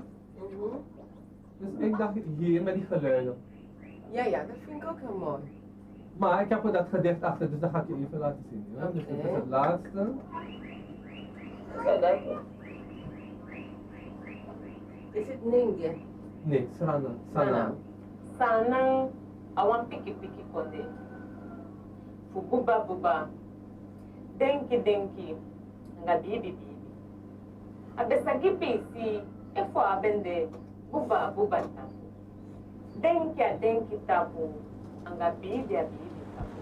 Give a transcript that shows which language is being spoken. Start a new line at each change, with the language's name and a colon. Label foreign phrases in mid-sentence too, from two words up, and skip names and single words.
Dutch: Dus ik dacht hier met die geluiden. Ja, dat vind ik ook heel mooi. Maar ik heb er dat gedicht achter, dus dat ga ik je even laten zien. Ja? Dus dit is het laatste. Is het Ningye? Nee,
Sranan Tongo: Sana. Sana, awan piki konde. Fu buba. Denki, nga bibi. Abesagi pisi, efo abende, buba tapu. Denki tapu, nga bibi tapu.